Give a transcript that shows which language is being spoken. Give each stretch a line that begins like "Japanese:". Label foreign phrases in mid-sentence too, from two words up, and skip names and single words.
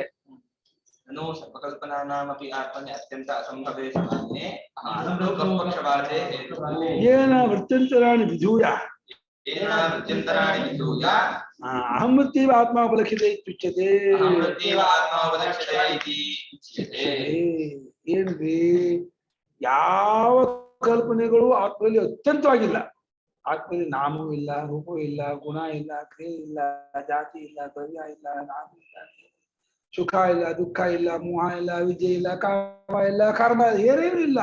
Sanskrit: ननु सर्वकल्पनानामपि आत्मनि अत्यंत असंभवे समाने अहमृतो कः पक्षपाते हेतुः। येन वृत्त्यन्तराणि विधूय अहमृत्यैव आत्मा उपलक्ष्यते इत्युच्यते। अहमृत्यैव आत्मा उपलक्ष्यते इति उच्यते।
Kannada: ಏನ್ರಿ, ಯಾವ ಕಲ್ಪನೆಗಳು ಆತ್ಮದಲ್ಲಿ ಅತ್ಯಂತವಾಗಿಲ್ಲ. ಆತ್ಮದಲ್ಲಿ ನಾಮವೂ ಇಲ್ಲ, ರೂಪವೂ ಇಲ್ಲ, ಗುಣ ಇಲ್ಲ, ಕ್ರಿಯೆ ಇಲ್ಲ, ಜಾತಿ ಇಲ್ಲ, ದ್ರವ್ಯ ಇಲ್ಲ, ನಾಮ ಇಲ್ಲ, ಸುಖ ಇಲ್ಲ, ದುಃಖ ಇಲ್ಲ, ಮೋಹ ಇಲ್ಲ, ವಿದ್ಯೆ ಇಲ್ಲ, ಕಾಮ ಇಲ್ಲ, ಕರ್ಮ ಇಲ್ಲ, ಏನೇನು ಇಲ್ಲ.